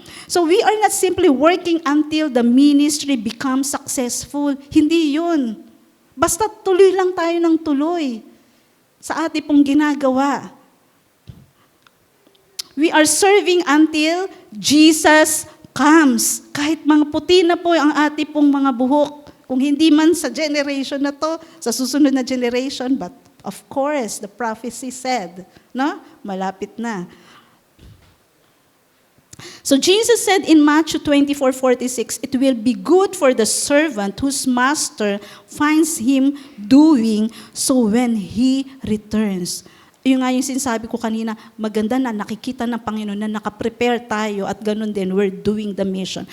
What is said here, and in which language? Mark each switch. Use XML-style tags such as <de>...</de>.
<en>So we are not simply working until the ministry becomes successful.</en> <tl>Hindi yun. Basta tuloy lang tayo ng tuloy sa ating pong ginagawa.</tl> <en>We are serving until Jesus comes.</en> <tl>Kahit mga puti na po ang ating pong mga buhok, kung hindi man sa generation na to, sa susunod na generation,</tl> <en>but of course, the prophecy said,</en> <tl>no? Malapit na.</tl> <en>So Jesus said in Matthew 24:46, "It will be good for the servant whose master finds him doing so when he returns."</en> <tl>Yung nga yung sinasabi ko kanina, maganda na nakikita ng Panginoon na nakaprepare tayo at ganun din,</tl> <en>we're doing the mission.</en>